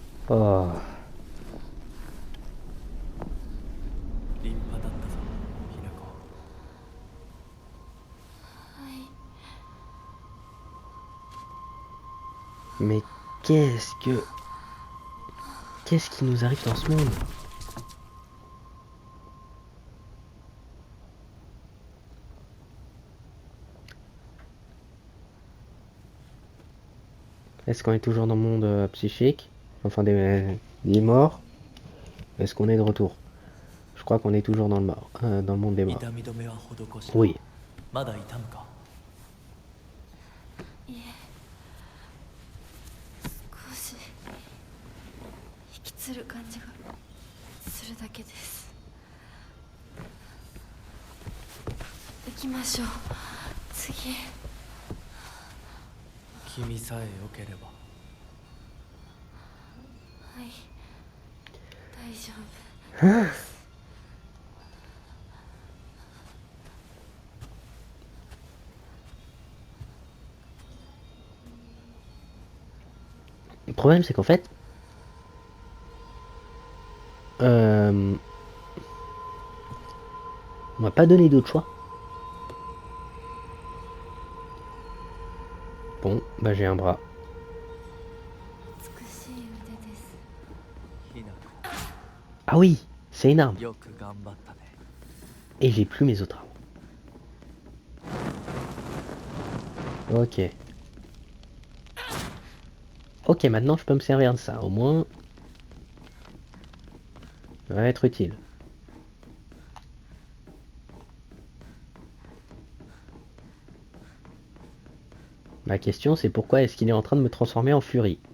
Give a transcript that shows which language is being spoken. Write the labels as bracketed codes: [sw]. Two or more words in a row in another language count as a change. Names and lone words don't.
[ja] Oh. 立派だったぞひな子。はい。 [fr] Mais qu'est-ce qui nous arrive dans ce monde? Est-ce qu'on est toujours dans le monde psychique? Enfin des morts? Est-ce qu'on est de retour? Je crois qu'on est toujours dans dans le monde des morts. [ja] 痛み止めは施した。 [fr] Oui. [ja] まだ痛むか。いえ、少し引きつる感じがするだけです。行きましょう。次。君さえ良ければ。はい、大丈夫。 [fr] Le problème, c'est qu'en fait, on m'a pas donné d'autre choix. Bon, bah j'ai un bras. [ja] 美しい腕です。ひな [fr] Ah oui, c'est une arme. [ja] 子、よく頑張ったね。 [fr] Et j'ai plus mes autres armes. Ok. Ok, maintenant je peux me servir de ça. Au moins, ça va être utile. Ma question, c'est pourquoi est-ce qu'il est en train de me transformer en furie?